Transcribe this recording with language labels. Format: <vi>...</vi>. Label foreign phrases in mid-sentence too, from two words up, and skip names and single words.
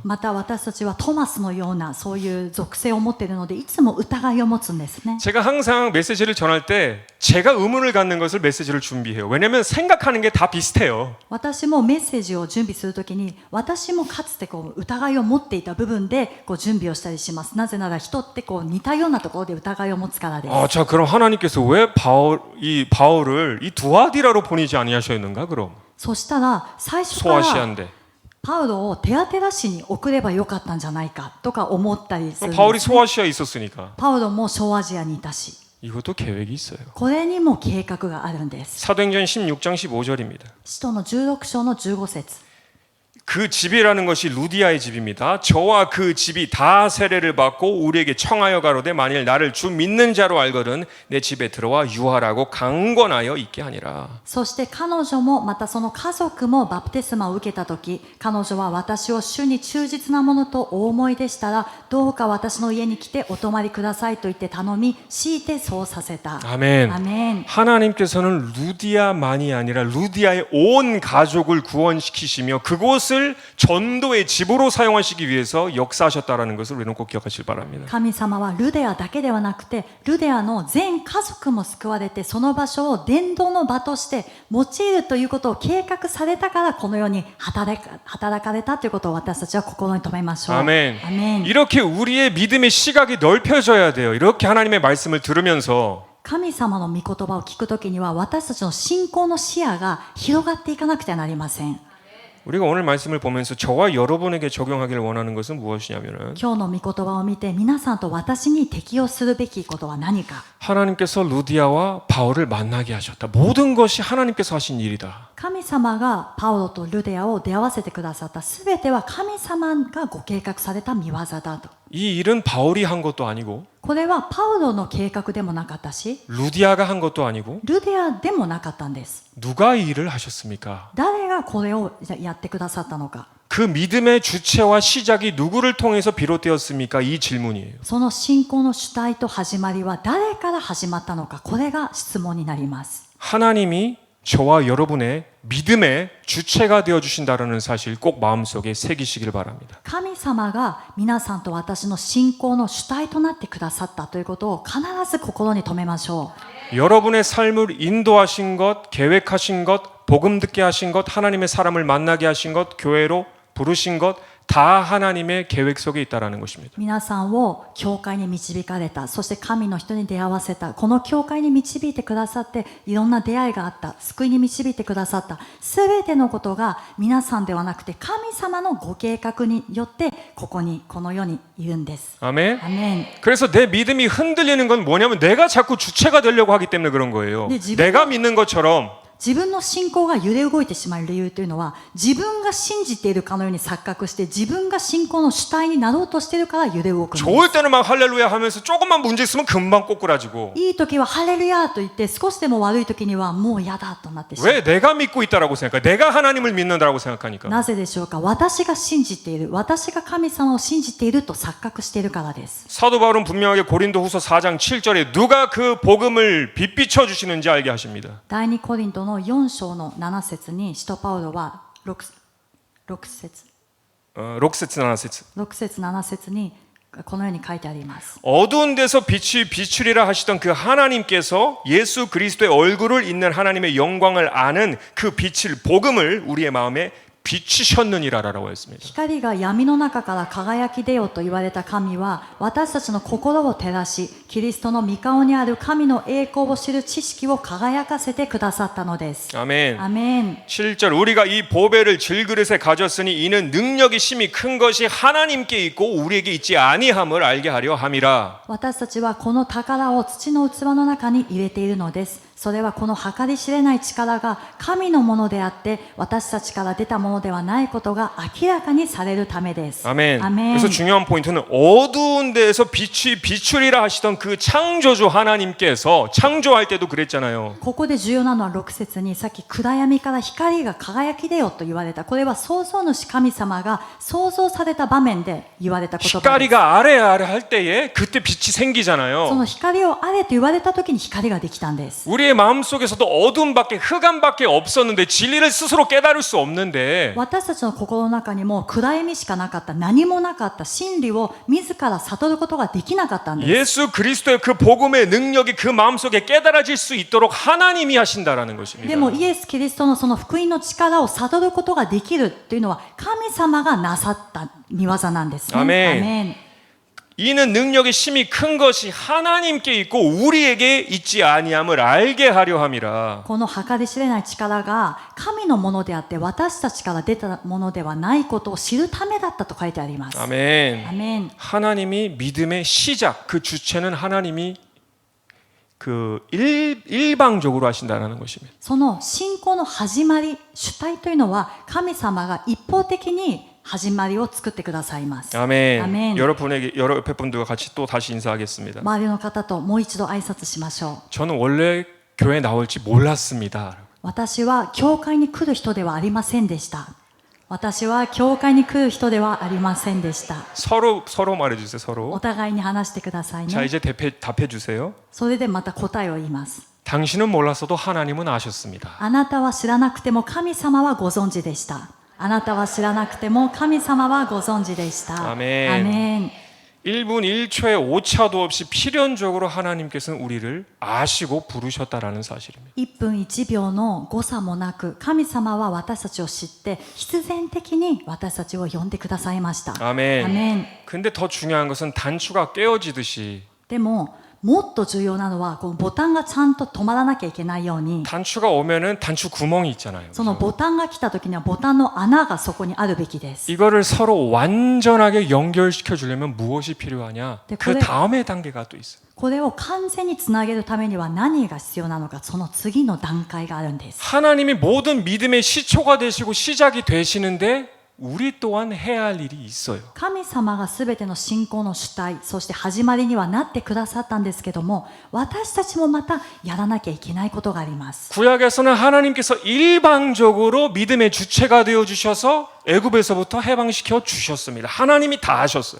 <ja>また私たちはトマスのようなそういう属性を持っているのでいつも疑いを持つんですね。</ja> <ko>제가 항상 메시지를 전할 때 제가 의문을 갖는 것을 메시지를 준비해요. 왜냐하면 생각하는 게 다 비슷해요.</ko> <ja>私もメッセージを準備するときに私もかつて疑いを持っていた部分で準備をしたりします。なぜなら人って似たようなところで疑いを持つからです。</ja> <ko>자, 그럼 하나님께서 왜 바울을 이 두아디라로 보내지 아니하셨는가 그럼?</ko> <ja>そしたら最初から</ja> <ko>소아시아인데</ko> <ja>パウロをテアテラ市に送ればよかったんじゃないかとか思ったりするんです、</ja> <ko>바울이</ko> <ja>ね。</ja> <ko>소아시아에 있었으니까</ko> <ja>パウロも小アジアにいたし、</ja> <ko>이것도 계획이 있어요.</ko> <ja>これにも計画があるんです。</ja> <ko>사도행전 16장 15절입니다.</ko> <ja>使徒の16章の15節。</ja> <ko>그 집이라는 것이 루디아의 집입니다. 저와 그 집이 다 세례를 받고 우리에게 청하여 가로되 만일 나를 주 믿는 자로 알거든 내 집에 들어와 유하라고 강권하여 있게 하니라.</ko> <ja>そして彼女もまたその家族もバプテスマを受けた時、彼女は私を主に忠実なものとお思いでしたらどうか私の家に来てお泊まりくださいと言って頼み、強いてそうさせた。</ja> <ko>아멘.</ko> <ja>アメン。</ja> <ko>하나님께서는 루디아만이 아니라 루디아의 온 가족을 구원시키시며 그곳을 그것을 전도의 집으로 사용하시기 위해서 역사하셨다라는 것을 우리는 꼭 기억하시길 바랍니다.</ko> <ja>神様はルデアだけではなくてルデアの全家族も救われてその場所を伝道の場として用いるということを計画されたからこのように働かれたということを私たちは心に留めましょう。</ja> <ko>아멘.</ko> <ja>アメン。</ja> <ko>이렇게 우리의 믿음의 시각이 넓혀져야 돼요. 이렇게 하나님의 말씀을 들으면서</ko> <ja>神様の御言葉を聞くときには私たちの信仰の視野が広がっていかなくてはなりません。</ja> <ko>우리가 오늘 말씀을 보면서 저와 여러분에게 적용하기를 원하는 것은 무엇이냐면은</ko> <ja>今日の御言葉を見て皆さんと私に適用するべきことは何か。</ja> <ko>하나님께서 루디아와 바울을 만나게 하셨다. 모든 것이 하나님께서 하신 일이다.</ko> <ja>神様がパウロとルデアを出会わせてくださったすべては神様がご計画された御業だと。</ja> <ko>이 일은 바울이 한 것도 아니고</ko> <ja>これはパウロの計画でもなかったし</ja> <ko>루디아가 한 것도 아니고</ko> <ja>ルデアでもなかったんです。</ja> <ko>누가 이 일을 하셨습니까?</ko> <ja>誰がこれをやってくださったのか。</ja> <ko>그 믿음의 주체와 시작이 누구를 통해서 비롯되었습니까? 이 질문이에요.</ko> <ja>その信仰の主体と始まりは誰から始まったのか。これが質問になります。</ja> <ko>하나님이 저와 여러분의 믿음의 주체가 되어 주신다라는 사실 꼭 마음속에 새기시길 바랍니다.</ko> <ja>神様が皆さんと私の信仰の主体となってくださったということを必ず心に留めましょう。</ja> <ko>여러분의 삶을 인도하신 것, 계획하신 것, 복음 듣게 하신 것, 하나님의 사람을 만나게 하신 것, 교회로 부르신 것, 다 하나님의 계획 속에 있다라는 것입니다.</ko> <ja>皆さんを教会に導かれた、そして神の人に出会わせた、この教会に導いてくださっていろんな出会いがあった、救いに導いてくださったすべてのことが皆さんではなくて神様のご計画によってこの世にいるんです。</ja> <ko>아멘.</ko> <ja>アメン。</ja> <ko>그래서 내 믿음이 흔들리는 건 뭐냐면 내가 자꾸 주체가 되려고 하기 때문에 그런 거예요. 네, 지금- 내가 믿는 것처럼</ko> <ja>自分の信仰が揺れ動いてしまう理由というのは自分が信じているかのように錯覚して自分が信仰の主体になろうとしているから揺れ動くんです。</ja> <ko>좋을 때는 막 할렐루야 하면서 조금만 문제 있으면 금방 꼬꾸라지고</ko> <ja>いい時はハレルヤと言って少しでも悪い時にはもう嫌だとなってしまう。</ja> <ko>왜 내가 믿고 있다라고 생각해? 내가 하나님을 믿는다라고 생각하니까</ko> <ja>なぜでしょうか。私が信じている、私が神様を信じていると錯覚しているからです。</ja> <ko>사도 바울은 분명하게 고린도후서 4장 7절에 누가 그 복음을 빛비춰 주시는지 알게 하십니다.</ko> <ja>第2コリントの4章の7節に使徒パウロは6節六節 七節 6 節7節にこのように書いてあります。</ja> <ko>어두운 데서 빛이 비추리라 하시던 그 하나님께서 예수 그리스도의 얼굴을 잇는 하나님의 영광을 아는 그 빛을 복음을 우리의 마음에 비추셨느니라라고 했습니다.</ko> <ja>光が闇の中から輝き出よと言われた神は私たちの心を照らしキリストの御顔にある神の栄光を知る知識を輝かせてくださったのです。</ja> <ko>아멘.</ko> <ja>アメン。</ja> <ko>7절 우리가 이 보배를 질그릇에 가졌으니 이는 능력이 심히 큰 것이 하나님께 있고 우리에게 있지 아니함을 알게 하려 함이라.</ko> <ja>私たちはこの宝を土の器の中に入れているのです。それはこの計り知れない力が神のものであって私たちから出たものではないことが明らかにされるためです。</ja> <ko>아멘.</ko> <ja>アメン。</ja> <ko>그래서 중요한 포인트는 어두운 데에서 빛이 비추리라 하시던 그 창조주 하나님께서 창조할 때도 그랬잖아요.</ko> <ja>ここで重要なのは6節にさっき暗闇から光が輝き出よと言われた。これは創造主神様が創造された場面で言われた言葉です。</ja> <ko>光が 아래 할 때에 그때 빛이</ko> <ja>そ</ja> <ko>생기잖아요.</ko> <ja>の光をあれと言われた時に光ができたんです。</ja> <ko>우리의 마음속에서도 어둠밖에 흑암밖에 없었는데 진리를 스스로 깨달을 수 없는데</ko> <ja>私たちの心の中にも暗闇しかなかった、何もなかった真理を自ら悟ることができなかったんです。</ja> <ko>예수 그리스도의 그 복음의 능력이 그 마음속에 깨달아질 수 있도록 하나님이 하신다라는 것입니다.</ko> <ja>でもイエス・キリストのその福音の力を悟ることができるというのは神様がなさった見業なんですね。アメン。アメン。</ja> <ko>이는 능력이 심히 큰 것이 하나님께 있고 우리에게 있지 아니함을 알게 하려 함이라.</ko> <ja>この計り知れない力が神のものであって私たちから出たものではないことを知るためだったと書いてあります。</ja> <ko>아멘.</ko> <ja>アメン。</ja> <ko>하나님이 믿음의 시작, 그 주체는 하나님이 그 일방적으로 하신다는 것입니다. その信仰の始まり、主体というのは神様が一方的に始まりを作ってくださいます。 아멘. 아멘. 여러 옆에 분들과 같이 또 다시 인사하겠습니다.</ko> <ja>周りの方ともう一度挨拶しましょう。</ja> <ko>저는 원래 교회 나올지 몰랐습니다.</ko> <ja>私は教会に来る人ではありませんでした。私は教会に来る人ではありませんでした。</ja> <ko>서로 말해주세요.</ko> <ja>お</ja> <ko>서로.</ko> <ja>互いに話してください</ja> <ko>자</ko> <ja>ね。</ja> <ko>이제 답해 주세요.</ko> <ja>それでまた答えを言います。</ja> <ko>당신은 몰랐어도 하나님은 아셨습니다.</ko> <ja>あなたは知らなくても神様はご存知でした。 あなたは知らなくても神様はご存知でした。アメン。アメン。</ja> <ko>1분 1초의 오차도 없이 필연적으로 하나님께서는 우리를 아시고 부르셨다라는 사실입니다.</ko> <ja>1 分1秒の誤差もなく神様は私たちを知って必然的に私たちを呼んでくださいました。</ja> <ko>아멘.</ko> <ja>アメン。</ja> <ko>근데 더 중요한 것은 단추가 깨어지듯이</ko> <ja>でももっと重要なのはこのボタンがちゃんと止まらなきゃいけないように</ja> <ko>단추가 오면은 단추 구멍이 있잖아요.</ko> <ja>そのボタンが来た時にはボタンの穴がそこにあるべきです。</ja> <ko>이거를 서로 완전하게 연결시켜 주려면 무엇이 필요하냐? 네, 그 그래- 다음의 단계가 또 있어요.</ko> <ja>これを完全につなげるためには何が必要なのか、その次の段階があるんです。</ja> <ko>하나님이 모든 믿음의 시초가 되시고 시작이 되시는데 우리 또한 해야 할 일이 있어요.</ko> <ja>神様がすべての信仰の主体、そして始まりにはなってくださったんですけども、私たちもまたやらなきゃいけないことがあります。</ja> <ko>구약에서는 하나님께서 일방적으로 믿음의 주체가 되어 주셔서 애굽에서부터 해방시켜 주셨습니다. 하나님이 다 하셨어요.</ko>